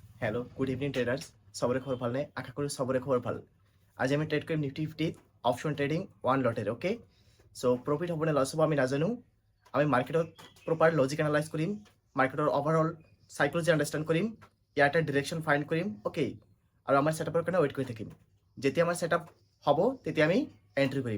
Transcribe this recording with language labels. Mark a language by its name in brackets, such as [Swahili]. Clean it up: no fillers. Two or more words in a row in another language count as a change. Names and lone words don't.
[English] Hello, good evening traders. [Assamese] সবরে খবর ভাল নেই, আশা করি সবরে খবর ভাল। আজি আমি ট্রেড কৰিম নিফটি 50 [English] option trading one [Assamese] লটেৰে। অ'কে, চ' প্ৰফিট হ'ব নে লছ হ'ব আমি নাজানো। আমি মাৰ্কেটত [English] proper logic analyze [Assamese] কৰিম, মাৰ্কেটৰ [English] overall psychology understand [Assamese] কৰিম, ইয়াৰ এটা [English] direction find [Assamese] কৰিম। অ'কে, আৰু আমাৰ ছেটআপৰ কাৰণে ৱেইট কৰি থাকিম। যেতিয়া আমাৰ ছেটআপ হ'ব তেতিয়া আমি এণ্ট্ৰি কৰিম।